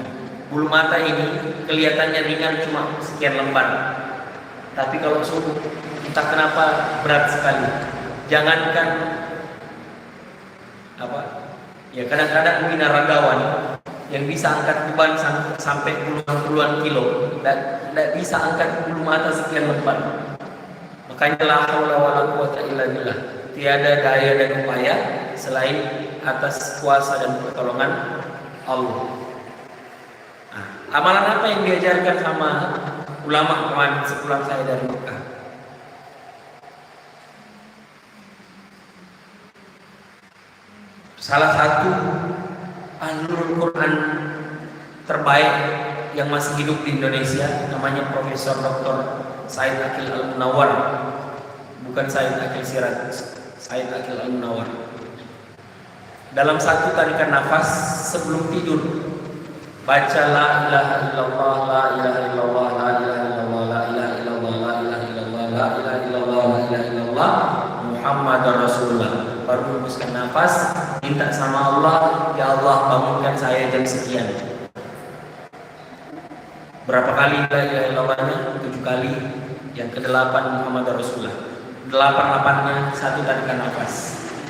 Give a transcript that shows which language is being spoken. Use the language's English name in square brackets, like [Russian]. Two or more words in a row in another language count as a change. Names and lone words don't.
[Indonesian] Bulu mata ini kelihatannya ringan cuma sekian lembar, tapi kalau subuh entah kenapa berat sekali. Jangankan apa? Ya kadang-kadang binaragawan yang bisa angkat beban sampai puluhan kilo, tidak bisa angkat bulu mata sekian lembar. [Arabic] Makanya لا حول ولا قوة إلا بالله. [Indonesian] Tiada daya dan upaya selain atas kuasa dan pertolongan Allah. Nah, amalan apa yang diajarkan sama ulama kemarin sepulang saya dari Mekah? Salah satu [Arabic] أهل القرآن [Indonesian] terbaik yang masih hidup di Indonesia namanya Profesor Dr. Said Akil Al-Munawar. Bukan Said Akil Siraj, Said Akil Al-Munawar. Dalam satu tarikan nafas sebelum tidur baca [Arabic] لا إله إلا الله، لا إله إلا الله، لا إله إلا الله، لا إله إلا الله، لا إله إلا الله، لا إله إلا الله، لا إله إلا الله, محمد رسول الله. [Indonesian] Baru hembuskan nafas, minta sama Allah, ya Allah bangunkan saya jam sekian. Berapa kali [Arabic] لا إله إلا الله? [Indonesian] 7 kali. Yang ke-8 [Arabic] محمد رسول الله. [Indonesian] 8-8-nya satu tarikan nafas.